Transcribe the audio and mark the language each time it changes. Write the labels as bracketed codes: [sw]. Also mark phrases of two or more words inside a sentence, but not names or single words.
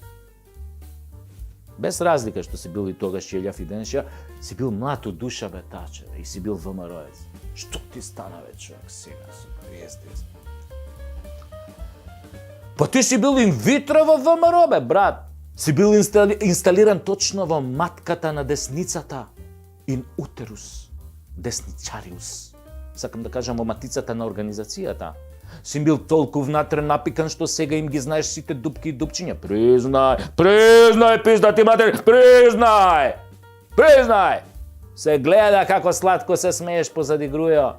[mk] Без разлика што си бил и тогаш Јелјав и денеша, си бил млад од душа, бе, таче, и си бил ВМРО-ец. Што ти стана, бе, човек, сега, супер, Па ти си бил инвитро во ВМРО, бе, брат. Си бил инсталиран точно во матката на десницата. [la] In uterus deсничариус. [mk] Сакам да кажам во матицата на организацијата. Си бил толку внатре напикан што сега им ги знаеш сите дупки и дупчиња. Признај, пизда ти матер, признај! Се гледа како сладко се смееш позади Грујо.